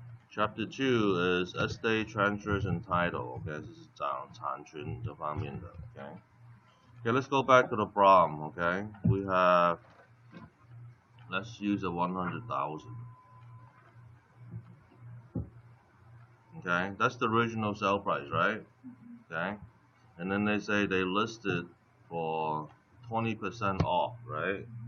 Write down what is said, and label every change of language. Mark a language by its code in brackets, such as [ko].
[en] Chapter 2 is Estate Transfers and Title. [zh] Okay, 这是讲产权这方面的。 [en] Okay, let's go back to the problem. Okay, we have, let's use a 100,000. Okay, that's the original sale price, right? Okay, and then they say they listed for 20% off, right?